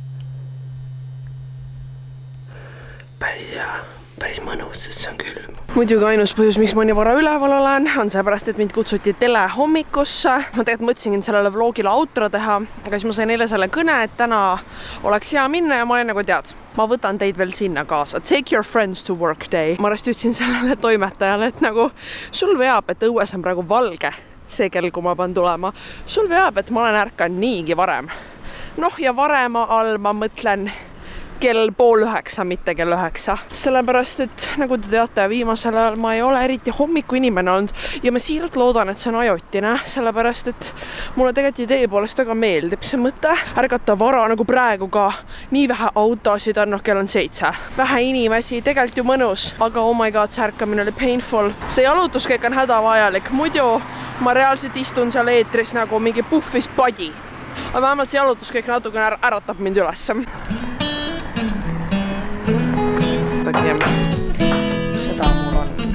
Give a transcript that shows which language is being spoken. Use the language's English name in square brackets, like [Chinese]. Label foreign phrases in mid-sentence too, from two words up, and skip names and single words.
[Estonian] Päris hea, päris mõnus, sest see on külm. Muidugi ainus põhjus, miks ma nii vara üleval olen, on seepärast, et mind kutsuti telehommikusse. Ma tegelikult mõtlesin sellele vlogile outro teha, aga siis ma sain eile selle kõne, et täna oleks hea minna ja ma olin nagu tead, ma võtan teid veel sinna kaasa. [English] Take your friends to work day. [Estonian] Ma rast ütlesin sellele toimetajale, et nagu sul veab, et õues on praegu valge. See kell, kui ma pean tulema. Sul veab, et ma olen ärkan niigi varem. Noh, ja varema all ma mõtlen kell 8:30, mitte kell 9. Sellepärast, et nagu te teate, viimasel ajal ma ei ole eriti hommiku inimene olnud ja ma siiralt loodan, et see on ajutine, sellepärast, et mulle tegelikult idee poolest väga meeldib see mõte. Ärgata vara nagu praegu ka. Nii vähe autosid on, kell on 7. Vähe inimesi, tegelikult ju mõnus, aga [English] oh my god, [Estonian] see ärkamine oli painful. See jalutuskäik on hädavajalik, muidu ma reaalselt istun seal eetris nagu mingi puhvis padi. Aga vähemalt see jalutuskäik natukene äratab mind üles. Pigem seda mul on.